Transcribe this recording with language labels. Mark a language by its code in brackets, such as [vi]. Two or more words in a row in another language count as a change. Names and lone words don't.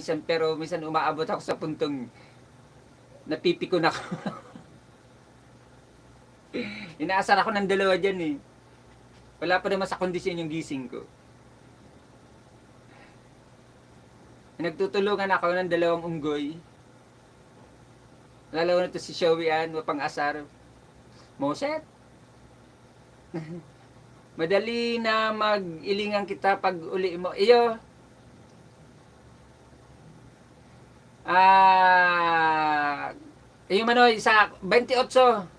[tl] Pero minsan umaabot ako sa puntong napipikon ako. Inaasar ako ng dalawa dyan Wala pa naman sa kondisyon yung gising ko. Nagtutulungan ako ng dalawang unggoy. Lalo na to si Showian, mapang asar. Moset. [bik] Madali na mag-ilingan kita pag uli mo. Iyo. Iyo Manoy, sa 28.